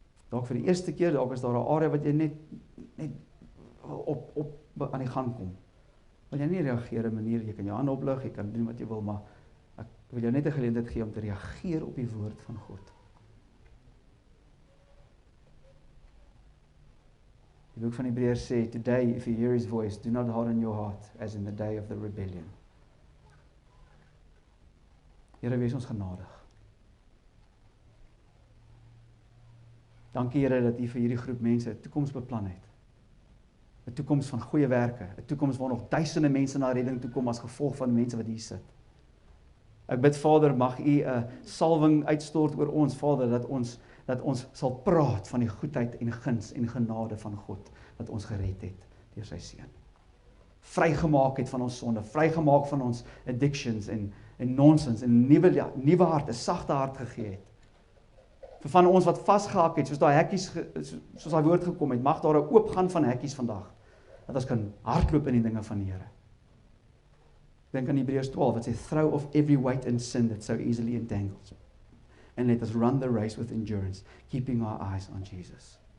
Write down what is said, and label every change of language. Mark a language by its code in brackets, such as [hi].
[af] Dalk vir die eerste keer, dalk is daar 'n area wat jy net op aan die gang kom. Wil jy nie reageer 'n manier, jy kan jou hand oplig, jy kan doen wat jy wil, maar ek wil jou net 'n geleentheid gee om te reageer op die woord van God. Die boek van Hebreërs sê, [en] today, if you hear his voice, do not harden your heart, as in the day of the rebellion. [af] Here, wees ons genadig. Dankie Here dat U vir hierdie groep mense 'n toekoms beplan het. 'n Toekoms van goeie werke, 'n toekoms waar nog duisende mense na redding toe kom as gevolg van mense wat hier sit. Ek bid Vader, mag U 'n salwing uitstort oor ons, Vader, dat ons sal praat van die goedheid en guns en genade van God wat ons gered het deur sy seun. Vrygemaak het van ons sonde, vrygemaak van ons addictions en nonsens en 'n nuwe hart, 'n sagte hart gegee het. Vir van ons wat vasgehak het, soos daai hekkies, soos daai woord gekom het, mag daar 'n oopgaan van hekkies vandag, dat ons kan hardloop in die dinge van die Here. Dink aan Hebreërs 12, wat sê, [en] throw off every weight and sin that so easily entangles, and let us run the race with endurance, keeping our eyes on Jesus.